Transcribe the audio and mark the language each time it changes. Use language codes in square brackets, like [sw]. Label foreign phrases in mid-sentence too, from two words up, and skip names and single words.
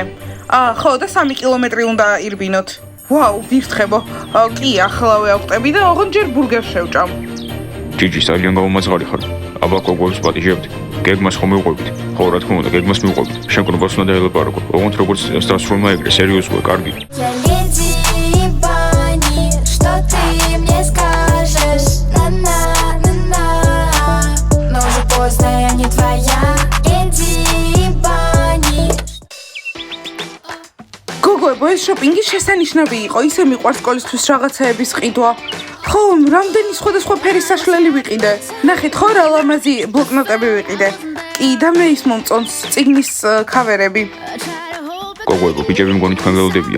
[ka] ხო, და 3 კილომეტრი უნდა ირბინოთ. ვაუ, ვირთხებო. კი, ახლავე ავტები და ოღონდ ჯერ ბურგერს შევჭამ. ჯიჯი, ძალიან გაუმაძღარი ხარ. აბა გოგოებს პატიჟებთ. გეგმას ხომ მივყვებით? ხო, რა თქმა უნდა, გეგმას მივყვებით. შენ კრობას უნდა დაელაპარაკო. ოღონდ როგორც დასრულმა ეგრე, სერიოზულად, კარგი. [ru] Я леди Бани, что ты мне скажешь? На-на-на-на. Но уже поздно, я не твоя. Леди Бани. [ka] გოგოებო, ეს შოპინგი შესანიშნავი იყო. ისე მიყვარს სკოლისთვის რაღაცეების ყიდვა. ხო, რამდენი სხვადასხვა ფერის საშლელი ვიყიდე. ნახეთ, ხო, რა ლამაზი ბლოკნოტები ვიყიდე. კი, და მე ის მომწონს წიგნის ქავერები. გოგოებო, ბიჭები მგონი თქვენ ველოდებია.